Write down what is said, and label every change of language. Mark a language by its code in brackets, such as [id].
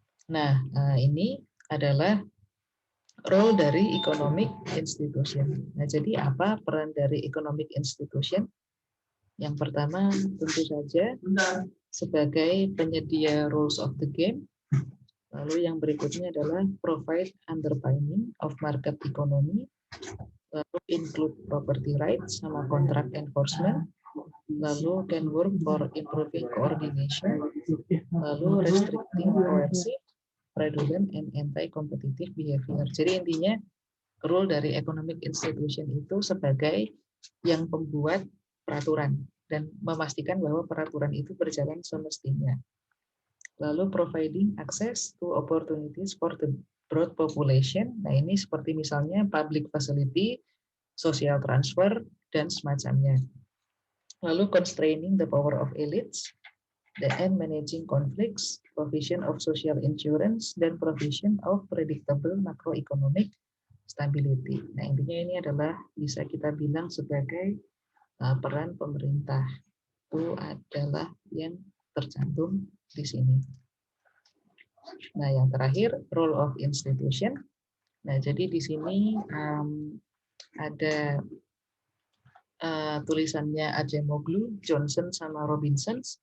[id] Nah, ini adalah role dari economic institution. Nah, jadi apa peran dari economic institution? Yang pertama tentu saja sebagai penyedia [en] rules of the game. [id] Lalu yang berikutnya adalah [en] provide underpinning of market economy. Lalu include property rights sama contract enforcement. Lalu can work for improving coordination, lalu restricting coercive, fraudulent, and anti-competitive behavior. [id] Jadi intinya role dari economic institution itu sebagai yang pembuat peraturan dan memastikan bahwa peraturan itu berjalan semestinya. [en] Lalu providing access to opportunities for the broad population. [id] Nah ini seperti misalnya public facility, social transfer, dan semacamnya. [en] Lalu constraining the power of elites, and managing conflicts, provision of social insurance, dan provision of predictable macroeconomic stability. [id] Nah intinya ini adalah bisa kita bilang sebagai peran pemerintah. Itu adalah yang tercantum di sini. Nah yang terakhir role of institution. Nah jadi di sini ada tulisannya Acemoglu, Johnson sama Robinson.